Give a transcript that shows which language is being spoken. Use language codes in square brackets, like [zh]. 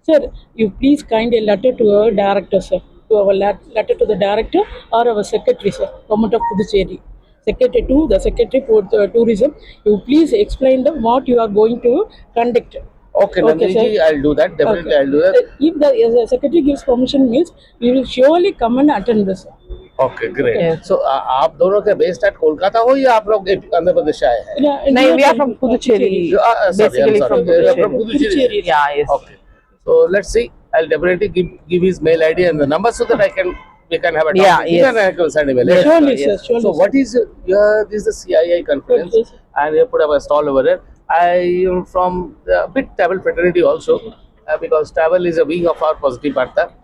[en] Sir, you please kind a letter to our director, sir. To our letter to the director or our secretary, sir. Government of Puducherry. Secretary to the Secretary for Tourism. You please explain them what you are going to conduct. Okay, Nandini ji, sir. I'll do that. Definitely, I'll do that. If the secretary gives permission, means we will surely come and attend this. Sir. Okay, great. Okay. [hi] So, आप दोनों के based at Kolkata हो या आप लोग आंध्र प्रदेश से आए हैं? [en] No, we are from Puducherry. Sorry, Basically I'm from sorry. Puducherry. From Puducherry. Yeah, yes. Okay. So let's see. I'll definitely give his mail ID and the number so that we can have a talk. Yeah, with him And I can send him a letter. Surely, sir. Surely. So what is this is the CII conference, Yes. and we put up a stall over there. I am from the bit travel fraternity also, because travel is a wing of our Positive Bharta.